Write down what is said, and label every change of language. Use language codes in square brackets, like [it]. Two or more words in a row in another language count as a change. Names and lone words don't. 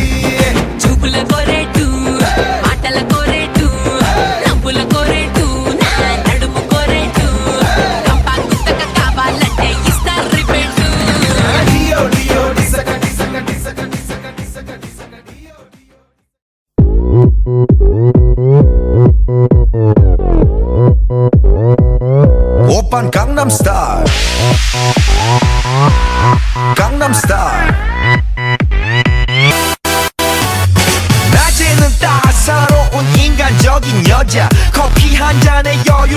[te] చూపుల కోరేటు మాటల కోరేటు నవ్వుల కోరేటు నా నడుము కోరేటు కంపా గుత్తక కావాలంటే ఇస్తారు రిపేటు డియో డియో డిసక డిసక డిసక డిసక డిసక డిసక డియో [ko] 오빤 강남스타일 강남스타일 낮에는 따사로운 인간적인 여자 커피 한 잔에 여유를